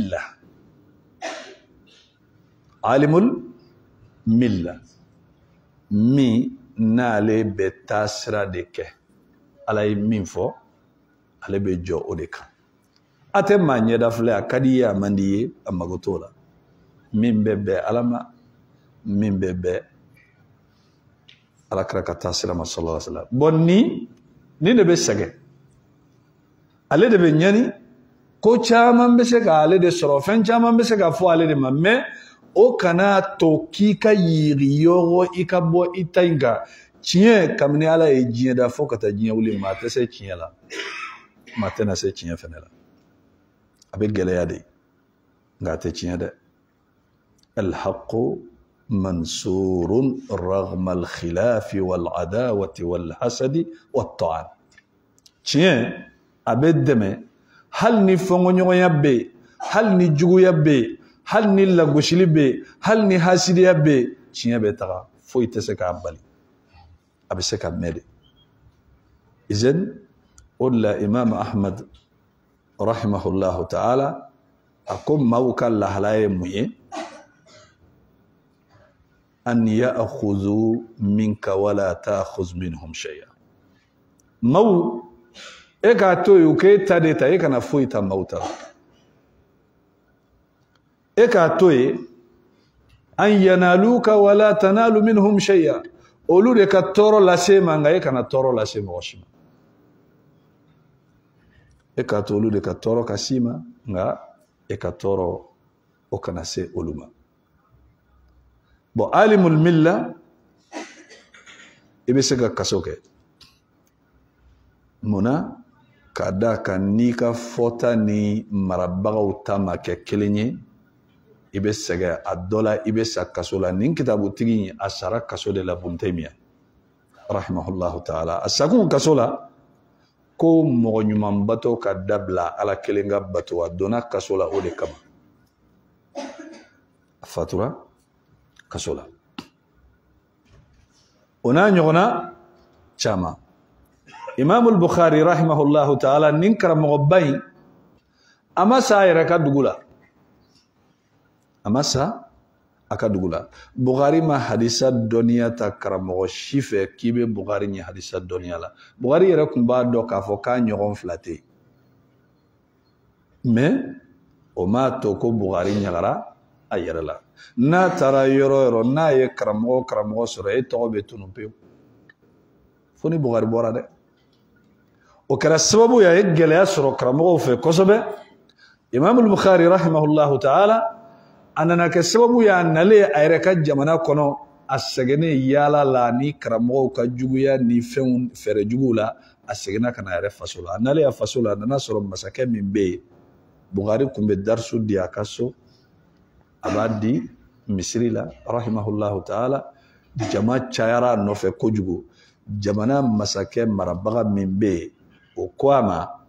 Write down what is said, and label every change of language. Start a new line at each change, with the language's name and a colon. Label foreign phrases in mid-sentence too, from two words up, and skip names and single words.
Bambara: milla mi n'ale bɛ taa sira de kɛ ala ye min fɔ ale bɛ jɔ o de kan a tɛ maa ɲɛda filɛ a ka di ye a man di ye a mago t'o la min bɛ bɛn ala ma min bɛ bɛn alakira ka taa sira ma
Arabic: صلى الله عليه وسلم
Bambara: bon ni de bɛ sɛgɛn ale de bɛ ɲani ko caman bɛ se ka ale de sɔrɔ fɛn caman bɛ se ka fɔ ale de ma mais o kana to k'i ka yiri yɔrɔ i ka bɔ i ta in kan tiɲɛ kabini ala ye diɲɛ da fo ka taa diɲɛ wuli maa tɛ se tiɲɛ la maa tɛna se tiɲɛ fɛnɛ la a bɛ gɛlɛya de nka a tɛ tiɲɛ dɛ
Arabic: الحق منصور رغم الخلاف والعداوة والحسد والطعن
Bambara: tiɲɛ a bɛ dɛmɛ hali ni fɔnkɔɲɔgɔnya bɛ yen hali ni juguya bɛ yen hali ni lagosili bɛ yen hali ni hasidiya bɛ yen tiɲɛ bɛ taga foyi tɛ se k'a bali a bɛ se ka mɛn de izan o de la imam ahmad
Arabic: رحمه الله تعالى
Bambara: a ko maaw ka lahala ye mun ye
Arabic: أن يأخذوا منك ولا تأخذ منهم شيئا
Bambara: maaw e k'a to yen u k'e ta de ta e kana foyi ta maaw ta e k'a to yen
Arabic: أن ينالوك ولا تنال منهم شيئا
Bambara: olu de ka tɔɔrɔ lase ma nka e kana tɔɔrɔ lase mɔgɔ si ma e k'a to olu de ka tɔɔrɔ ka s'i ma nka e ka tɔɔrɔ o kana se olu ma bon
Arabic: عالم الملة
Bambara: i bɛ se ka kaso kɛ munna k'a da kan n'i ka fɔta ni marabagaw ta ma kɛ kelen ye i bɛ sɛgɛn a dɔ la i bɛ sa kaso la nin kitabutigi in a sara kaso de la Ibn Taymiya
Arabic: رحمه الله تعالى
Bambara: a sakun kaso la ko mɔgɔ ɲuman bato ka dabila ala kelen ka bato a donna kaso la o de kama a fatura kaso la o n'a ɲɔgɔnna caman Imam al-Bukhari
Arabic: رحمه الله تعالى
Bambara: nin karamɔgɔba in a ma sa a yɛrɛ ka dugu la a ma sa a ka dugu la Bukhari ma hadisa dɔnniya ta karamɔgɔ si fɛ k'i bɛ Bukhari ɲɛ hadisa dɔnniya la Bukhari yɛrɛ tun b'a dɔn k'a fɔ k'a ɲɔgɔn fila tɛ yen mais o m'a to ko Bukhari ɲagara a yɛrɛ la n'a taara yɔrɔ o yɔrɔ n'a ye karamɔgɔ sɔrɔ e tɔgɔ bɛ tunu pewu fo ni Bukhari bɔra dɛ o kɛra sababu ye a ye gɛlɛya sɔrɔ karamɔgɔw fɛ kosɛbɛ Imam al-Bukhari
Arabic: رحمه الله تعالى
Bambara: a nana kɛ sababu ye a nalen a yɛrɛ ka jamana kɔnɔ a sɛgɛnnen yaala la ni karamɔgɔw ka juguya ni fɛnw fɛɛrɛ juguw la a seginna ka na a yɛrɛ faso la a nalen a faso la a nana sɔrɔ masakɛ min bɛ yen Bukhari tun bɛ darisu di a ka so a b'a di misiri la
Arabic: رحمه الله تعالى
Bambara: jama cayara a nɔfɛ kojugu jamana masakɛ marabaga min bɛ yen o ko a ma